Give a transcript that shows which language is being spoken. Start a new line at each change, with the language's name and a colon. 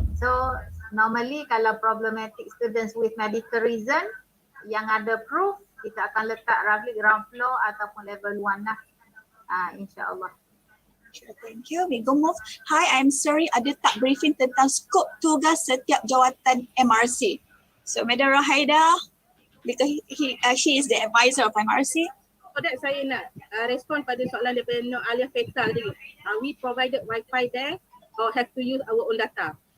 English: So normally kalau problematic students with medical reason yang ada proof,
Malay: kita akan letak
English: ground floor ataupun level 1 lah, insyaAllah. Sure, thank you. We go move. Hi, I'm sorry
Malay: ada tak briefing tentang skop tugas setiap jawatan MRC.
English: So Madam Rohaida, because she is the advisor of MRC.
Malay: So that saya nak respond pada soalan daripada Nur Alia Faisal tadi.
English: We provided Wi-Fi there or have to use our own data.